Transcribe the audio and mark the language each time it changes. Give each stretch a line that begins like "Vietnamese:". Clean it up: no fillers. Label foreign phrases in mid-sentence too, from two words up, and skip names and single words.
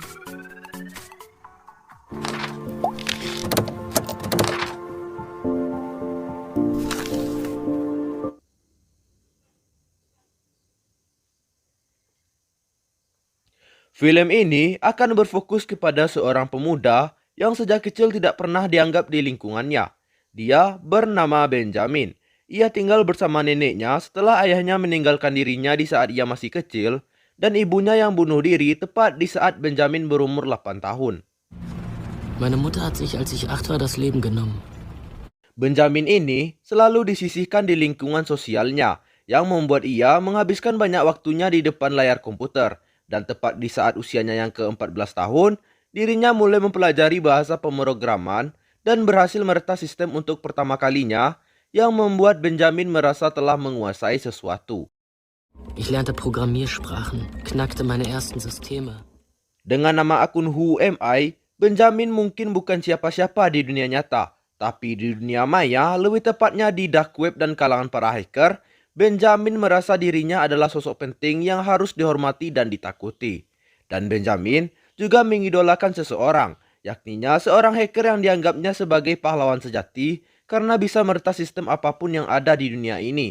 Indonesian: Film ini akan berfokus kepada seorang pemuda yang sejak kecil tidak pernah dianggap di lingkungannya. Dia bernama Benjamin. Ia tinggal bersama neneknya setelah ayahnya meninggalkan dirinya di saat ia masih kecil dan ibunya yang bunuh diri tepat di saat Benjamin berumur 8 tahun.
German: Meine Mutter hat sich, als ich 8 war, das Leben genommen.
Indonesian: Benjamin ini selalu disisihkan di lingkungan sosialnya yang membuat ia menghabiskan banyak waktunya di depan layar komputer. Dan tepat di saat usianya yang ke-14 tahun, dirinya mulai mempelajari bahasa pemrograman dan berhasil meretas sistem untuk pertama kalinya yang membuat Benjamin merasa telah menguasai sesuatu.
German: Ich lernte Programmiersprachen, knackte meine ersten Systeme.
Indonesian: Dengan nama akun Who Am I, Benjamin mungkin bukan siapa-siapa di dunia nyata, tapi di dunia maya, lebih tepatnya di
English: dark web
Indonesian: dan kalangan para hacker, Benjamin merasa dirinya adalah sosok penting yang harus dihormati dan ditakuti. Dan Benjamin juga mengidolakan seseorang, yakninya seorang hacker yang dianggapnya sebagai pahlawan sejati karena bisa meretas sistem apapun yang ada di dunia ini.